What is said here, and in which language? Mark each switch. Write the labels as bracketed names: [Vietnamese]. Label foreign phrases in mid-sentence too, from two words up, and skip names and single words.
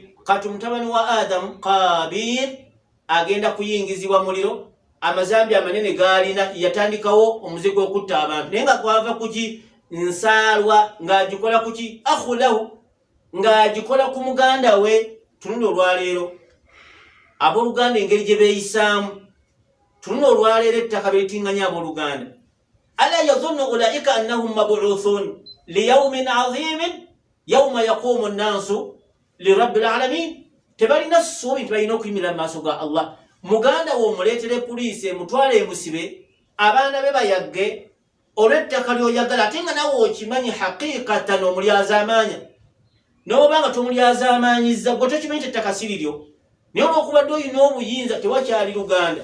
[Ganda] Kati mutabani wa Adamu Qaabil agenda kuyingizibwa muliro, amazambi amanene gaalina, yatandikawo omuzigo okutta abantu, naye nga kwava kuki? Nsaalwa ng'agikola kuki? [Arabic] أخ له, [Ganda] ng'agikola ku muganda we. Tunula olwaleero abooluganda engeri gye beeyisaamu, tunula olwaleero ettaka beetinganya abooluganda. [Arabic] ألا يظن أولئك أنهم مبعوثون ليوم عظيم يوم يقوم الناس لرب العالمين. [Ganda] Tebalina ssuubi nti balina okuyimira mu maaso ga Allah. Muganda wo omuleetere poliisi emutwale emusibe, abaana be bayagge olw'ettaka ly'oyagala, ate nga nawe okimanyi haqiiqatan omulyazaamaanya. N'oba nga tomulyazaamaanyizza, gwe tokimanyi ettaka si liryo, naye olw'okubadde olina obuyinza tewakyali luganda.